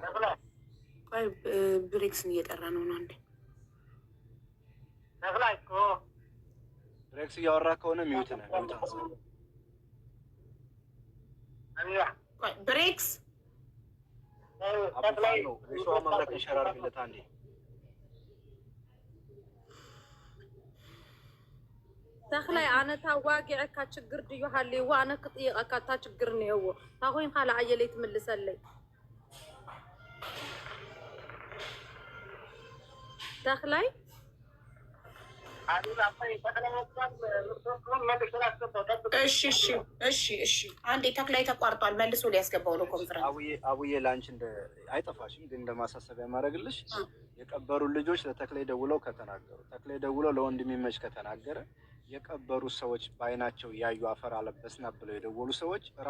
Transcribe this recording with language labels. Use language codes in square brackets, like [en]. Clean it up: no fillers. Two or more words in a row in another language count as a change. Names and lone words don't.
[am] ቆይ ብሬክስን እየጠራ ነው። አንዴ ብሬክስ እያወራ ከሆነ ሚውት ነው። ብሬክስ አብፋሎ እሺ መብረቅ እንሸራርግለት አንዴ። [ti] ተክላይ ኣነ ታዋጊዕካ ችግር ድዩ ሃልይዎ ኣነ ክጥይቐካ እታ ችግር እኒአዎ እታ ኮይንካ ለዓየለይ ትምልሰለይ ተክላይ [am] እሺ አንዴ ተክላይ ተቋርጧል። መልሶ ሊያስገባው ነው ኮንፈረንስ። አቡዬ ላንቺ አይጠፋሽም፣ ግን እንደማሳሰቢያ ማድረግልሽ የቀበሩ ልጆች ለተክላይ ደውለው ከተናገሩ፣ ተክላይ ደውለው ለወንድም ይመች ከተናገረ፣ የቀበሩ ሰዎች በአይናቸው ያዩ አፈር አለበስና ብለው የደወሉ ሰዎች